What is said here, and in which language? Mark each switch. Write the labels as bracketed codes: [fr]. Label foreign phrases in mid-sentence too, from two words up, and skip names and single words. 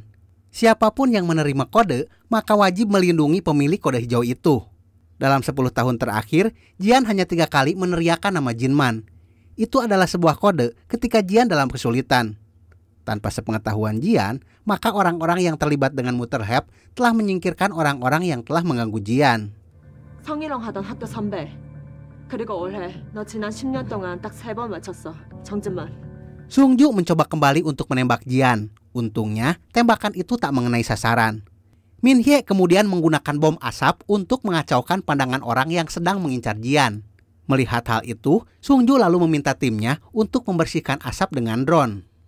[id] Siapapun yang menerima kode, maka wajib melindungi pemilik kode hijau itu. Dalam 10 tahun terakhir, Jian hanya 3 kali meneriakkan nama Jinman. Itu adalah sebuah kode ketika Jian dalam kesulitan. Tanpa sepengetahuan Jian, maka orang-orang yang terlibat dengan Mutterhep telah menyingkirkan orang-orang yang telah mengganggu Jian. [ko] 성희랑 하던 학교 선배. 그리고 올해 너 지난 10년 동안 딱 3번 맞췄어. 정진만. [id] Sung-ju mencoba kembali untuk menembak Jian. Untungnya, tembakan itu tak mengenai sasaran. Min Hye kemudian menggunakan bom asap untuk mengacaukan pandangan orang yang sedang mengincar Jian. Melihat hal itu, Sung-ju lalu meminta timnya untuk membersihkan asap dengan drone.